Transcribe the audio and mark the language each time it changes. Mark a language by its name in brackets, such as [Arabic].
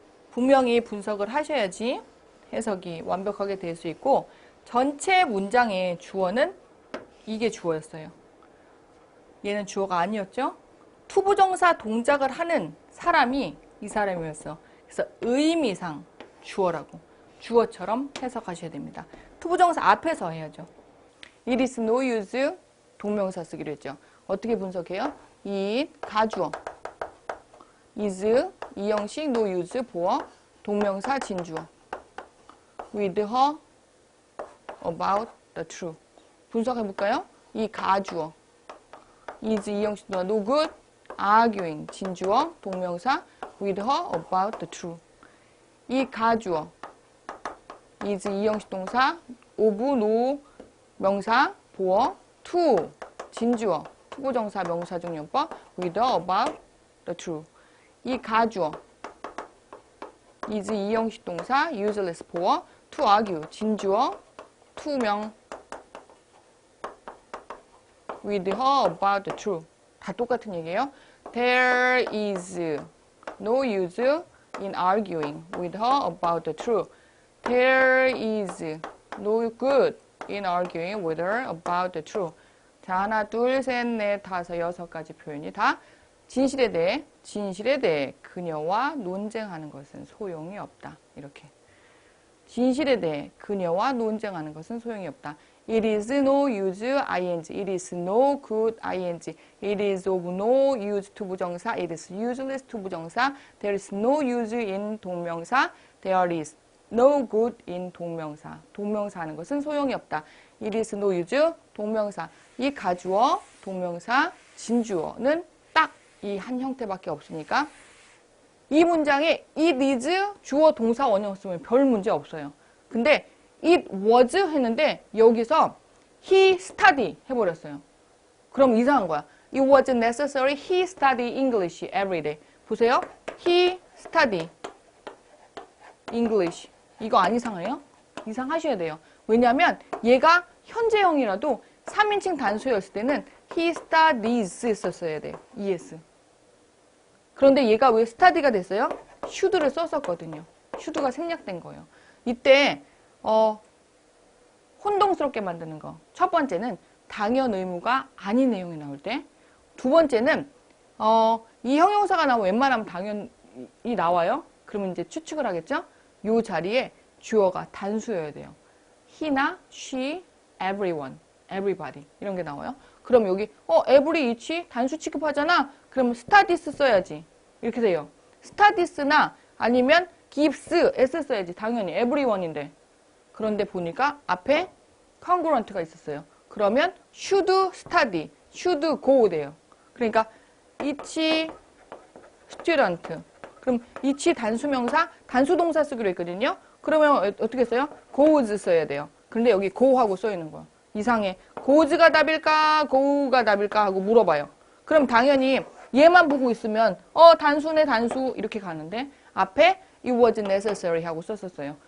[Korean] 분명히 분석을 하셔야지 해석이 완벽하게 될 수 있고, 전체 문장의 주어는 이게 주어였어요. 얘는 주어가 아니었죠? 투부정사 동작을 하는 사람이 이 사람이었어. 그래서 의미상 주어라고 주어처럼 해석하셔야 됩니다. 투부정사 앞에서 해야죠. [English] It is no use 동명사 [Korean] 쓰기로 했죠. 어떻게 분석해요? [English] it 가주어, is 이형식 no use 보어 동명사 진주어 with her about the truth. [Korean] 분석해 볼까요? [English] 이 가주어 is 이형식 no good arguing 진주어 동명사 with her about the truth. [Korean] 이 가주어 is 이형식 동사 [English] of no [Korean] 명사 보어 to 진주어 투부정사 명사중용법 [English] with her about the truth. 이 가주어 is 이형식 동사 useless 보어 to argue 진주어 투명 with her about the truth. [Korean] 다 똑같은 얘기예요. [English] There is no use in arguing with her about the truth. There is no good in arguing with her about the truth. [Korean] 자, 하나, 둘, 셋, 넷, 다섯, 여섯 가지 표현이 다 진실에 대해 그녀와 논쟁하는 것은 소용이 없다. 이렇게. 진실에 대해 그녀와 논쟁하는 것은 소용이 없다. [English] It is no use ing. It is no good ing. It is of no use 투부정사. It is useless 투부정사. There is no use in 동명사. There is no good in 동명사. [Korean] 동명사 하는 것은 소용이 없다. [English] It is no use 동명사. [Korean] 이 가주어, 동명사, 진주어는 딱 이 한 형태밖에 없으니까 이 문장에 [English] it is [Korean] 주어 동사 원형 쓰면 별 문제 없어요. 근데 [English] it was [Korean] 했는데 여기서 [English] he study [Korean] 해버렸어요. 그럼 이상한 거야. [English] It was necessary he study English every day. [Korean] 보세요. [English] He study English. [Korean] 이거 안 이상해요? 이상하셔야 돼요. 왜냐하면 얘가 현재형이라도 3인칭 단수였을 때는 [English] he studies [Korean] 썼어야 돼요. es. 그런데 얘가 왜 study가 됐어요? should를 썼었거든요. should가 생략된 거예요. 이때 혼동스럽게 만드는 거. 첫 번째는 당연 의무가 아닌 내용이 나올 때. 두 번째는 이 형용사가 나오면 웬만하면 당연이 나와요. 그러면 이제 추측을 하겠죠? 요 자리에 주어가 단수여야 돼요. he나 she, everyone, everybody 이런 게 나와요. 그럼 여기 every, each 단수 취급하잖아. 그러면 studies 써야지. 이렇게 돼요. studies나 아니면 gives, s 써야지. 당연히 everyone인데. 그런데 보니까 앞에 congruent가 있었어요. 그러면 [English] should study, should go [Korean] 돼요. 그러니까 each student. 그럼 each 단수명사, 단수동사 쓰기로 했거든요. 그러면 어떻게 써요? goes 써야 돼요. 근데 여기 go하고 써 있는 거야. 이상해. goes가 답일까? go가 답일까? 하고 물어봐요. 그럼 당연히 얘만 보고 있으면 단수네 단수 이렇게 가는데 앞에 [English] it was necessary [Korean] 하고 썼었어요.